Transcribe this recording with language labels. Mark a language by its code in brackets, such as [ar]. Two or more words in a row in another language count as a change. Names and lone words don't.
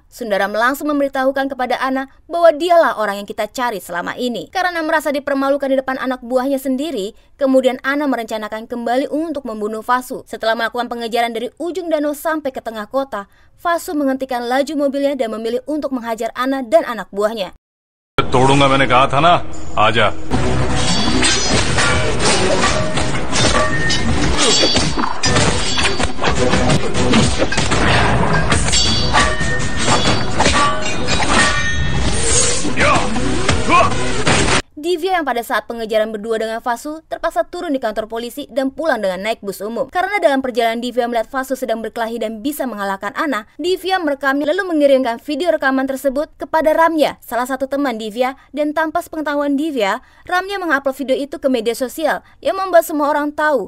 [id] Sundaram langsung memberitahukan kepada Ana bahwa dialah orang yang kita cari selama ini. Karena merasa dipermalukan di depan anak buahnya sendiri, kemudian Ana merencanakan kembali untuk membunuh Fasu. Setelah melakukan pengejaran dari ujung danau sampai ke tengah kota, Fasu menghentikan laju mobilnya dan memilih untuk menghajar Ana dan anak buahnya. [hi] तोड़ूंगा मैंने कहा था ना आजा [id] Divya yang pada saat pengejaran berdua dengan Fasu terpaksa turun di kantor polisi dan pulang dengan naik bus umum. Karena dalam perjalanan Divya melihat Fasu sedang berkelahi dan bisa mengalahkan Ana, Divya merekamnya lalu mengirimkan video rekaman tersebut kepada Ramya, salah satu teman Divya, dan tanpa sepengetahuan Divya, Ramya mengupload video itu ke media sosial yang membuat semua orang tahu.